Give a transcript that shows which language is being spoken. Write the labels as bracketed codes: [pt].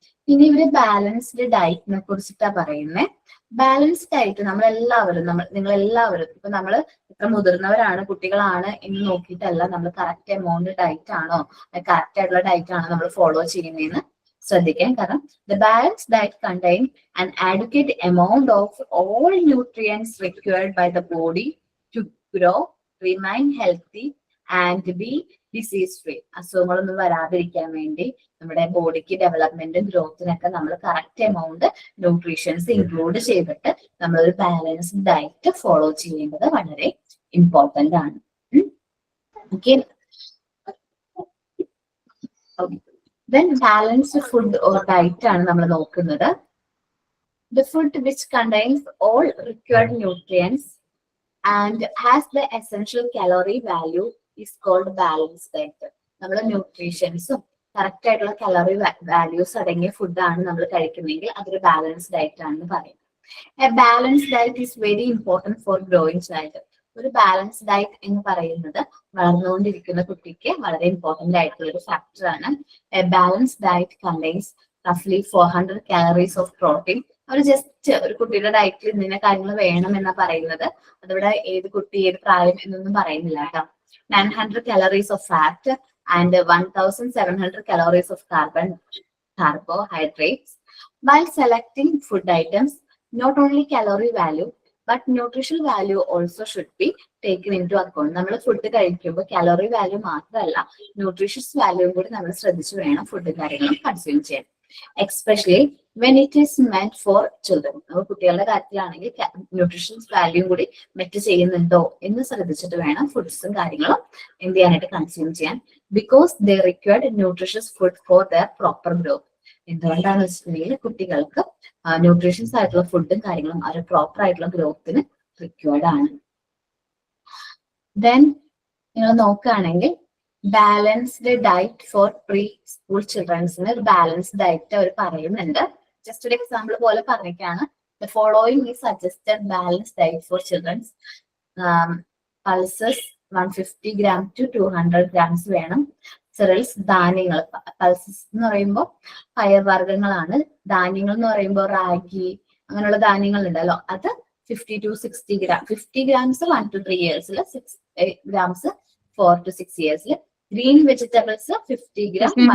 [ml] ഇനി ഇവര് ബാലൻസ്ഡ് ഡയറ്റിനെ കുറിച്ചിട്ടാ പറയുന്നത്. ബാലൻസ്ഡ് ഡയറ്റ് നിങ്ങളെല്ലാവരും ഇപ്പൊ നമ്മള് ഇത്ര മുതിർന്നവരാണ് കുട്ടികളാണ് എന്ന് നോക്കിയിട്ടല്ല നമ്മൾ കറക്റ്റ് എമൗണ്ട് ഡയറ്റ് ആണോ കറക്റ്റ് ആയിട്ടുള്ള ഡയറ്റ് ആണോ നമ്മൾ ഫോളോ ചെയ്യുന്നതെന്ന് ശ്രദ്ധിക്കാൻ. [en] കാരണം the balanced diet contain an adequate amount of all nutrients required by the body to grow, remain healthy and be disease free. [ml] അസുഖങ്ങളൊന്നും വരാതിരിക്കാൻ വേണ്ടി നമ്മുടെ ബോഡിക്ക് ഡെവലപ്മെന്റും ഗ്രോത്തിനൊക്കെ നമ്മൾ കറക്റ്റ് എമൗണ്ട് ന്യൂട്രീഷൻസ് ഇൻക്ലൂഡ് ചെയ്തിട്ട് നമ്മളൊരു ബാലൻസ്ഡ് ഡയറ്റ് ഫോളോ ചെയ്യേണ്ടത് വളരെ ഇമ്പോർട്ടന്റ് ആണ്. [en] okay, then balanced food or diet [ml] ആണ് നമ്മൾ നോക്കുന്നത്. [en] The food which contains all required nutrients and has the essential calorie value is called balanced diet. [ml] നമ്മൾ ന്യൂട്രീഷൻസും correct ആയിട്ടുള്ള കലോറി വാല്യൂസ് അടങ്ങിയ ഫുഡാണ് നമ്മൾ കഴിക്കുന്നതെങ്കിൽ അതൊരു ബാലൻസ്ഡ് ഡയറ്റ് ആണെന്ന് പറയും. [en] A balanced diet is very important for growing child. [ml] ഒരു balanced diet എന്ന് പറയുന്നത് വളർന്നുകൊണ്ടിരിക്കുന്ന കുട്ടിക്ക് വളരെ ഇമ്പോർട്ടന്റ് ആയിട്ടുള്ള ഒരു ഫാക്ടർ ആണ്. [en] A balanced diet contains റഫ്ലി 400 calories of protein. [ml] Our just ഒരു കുട്ടിയുടെ ഡയറ്റിൽ ഇന്ന കാര്യങ്ങൾ വേണം എന്നാ പറയുന്നത്. അതിവിടെ ഏത് കുട്ടി ഏത് പ്രായം എന്നൊന്നും പറയുന്നില്ല കേട്ടോ. [en] 900 calories of fat and 1700 calories of carbohydrates. While selecting food items, not only calorie value but nutritional value also should be taken into account. [ml] നമ്മൾ ഫുഡ് കഴിക്കുമ്പോൾ കാലോറി വാല്യൂ മാത്രമല്ല ന്യൂട്രീഷ്യസ് വാല്യൂ കൂടി നമ്മൾ ശ്രദ്ധിച്ചു വേണം ഫുഡ് കാര്യങ്ങളും കൺസ്യൂം ചെയ്യാൻ. [en] Especially when it is meant for children. [ml] നമ്മൾ കുട്ടികളുടെ കാര്യത്തിലാണെങ്കിൽ ന്യൂട്രീഷ്യസ് വാല്യൂ കൂടി മെറ്റ് ചെയ്യുന്നുണ്ടോ എന്ന് ശ്രദ്ധിച്ചിട്ട് വേണം ഫുഡ്സും കാര്യങ്ങളും എന്ത് ചെയ്യാനായിട്ട് കൺസ്യൂം ചെയ്യാൻ. [en] Because they required nutritious food for their proper growth. [ml] എന്തുകൊണ്ടാണെന്ന് വെച്ചിട്ടുണ്ടെങ്കിൽ കുട്ടികൾക്ക് ന്യൂട്രീഷ്യൻസ് ആയിട്ടുള്ള ഫുഡും കാര്യങ്ങളും അവർ പ്രോപ്പർ ആയിട്ടുള്ള ഗ്രോത്തിന് റിക്വയർഡ് ആണ്. ദെൻ നിങ്ങൾ നോക്കുകയാണെങ്കിൽ balanced diet four pre school ചിൽഡ്രൻസിന് ഒരു ബാലൻസ്ഡ് ഡയറ്റ് അവർ പറയുന്നുണ്ട്. ജസ്റ്റ് ഒരു എക്സാമ്പിൾ പോലെ പറഞ്ഞിട്ടാണ്. [en] The following is suggested balanced diet for childrens. [ml] Pulses 150 gram to 200 grams വേണം. സെറൽസ് ധാന്യങ്ങൾ, പൾസസ് എന്ന് പറയുമ്പോൾ പയർവർഗ്ഗങ്ങളാണ്. ധാന്യങ്ങൾ എന്ന് പറയുമ്പോൾ റാഗി അങ്ങനെയുള്ള ധാന്യങ്ങൾ ഉണ്ടല്ലോ, അത് 50 to 60 gram. [en] 50 grams 1 to 3 years, 6 grams 4 to 6 years. [ml] Green vegetables 50 gram.